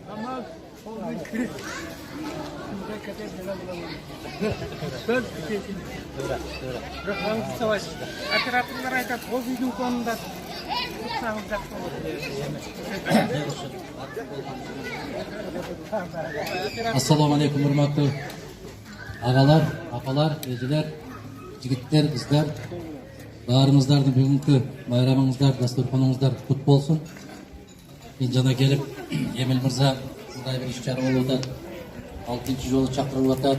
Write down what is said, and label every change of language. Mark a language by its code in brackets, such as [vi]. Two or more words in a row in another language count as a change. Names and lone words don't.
[kk] Операторлар айтады, ол үйдің қонында тұрсаңыз жақсы болады. [ky] Ассаламу алейкум, урматтуу агалар, апалар, эжелер, жигиттер, кыздар. Баарыңыздардын бүгүнкү майрамыңыздар, дастурханыңыздар кут болсун. Мен жана келип, Эмил мырза мындай бир иш-чара болуп атат. 6-чы жолу чакырылып атат.